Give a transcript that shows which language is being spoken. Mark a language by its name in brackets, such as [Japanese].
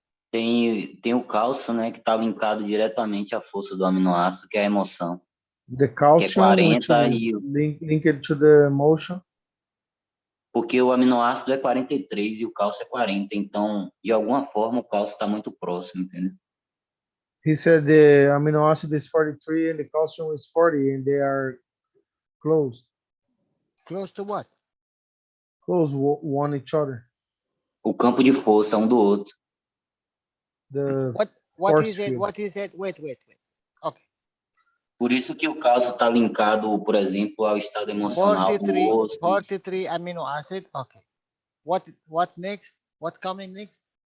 [Portuguese] Tem o cálcio, né, que está linkado diretamente à força do aminoácido, que é a emoção. [English] The calcium, [Portuguese] que é 40 e [English] linked to the emotion. [Portuguese] Porque o aminoácido é 43 e o cálcio é 40, então, de alguma forma, o cálcio está muito próximo, entendeu? [English] He said the amino acid is 43 and the calcium is 40 and they are close. Close to what? Close one each other. [Portuguese] O campo de força um do outro. [English] The What he said? Wait. Okay. [Portuguese] Por isso que o cálcio está linkado, por exemplo, ao estado emocional do osso. [English] 43 amino acid. Okay. What next? What coming next?